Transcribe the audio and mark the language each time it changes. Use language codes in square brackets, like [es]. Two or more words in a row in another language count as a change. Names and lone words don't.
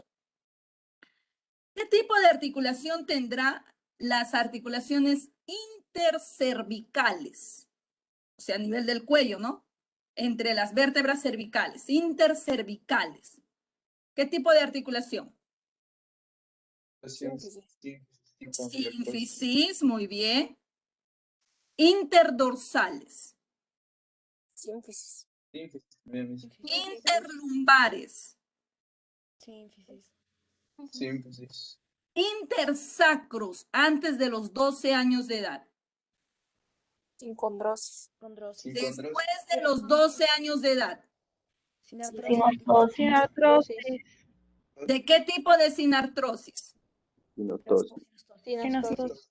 [es] ¿Qué tipo de articulación tendrá las articulaciones intercervicales? O sea, a nivel del cuello, ¿no? Entre las vértebras cervicales, intercervicales. ¿Qué tipo de articulación? Sínfisis, muy bien. Interdorsales. Sínfisis. Interlumbares. Sínfisis. Intersacros antes de los 12 años de edad. Sincondrosis. Después de los 12 años de edad. Sinostosis. Sinartrosis. ¿De qué tipo de sinartrosis? Sinostosis. Sinostosis.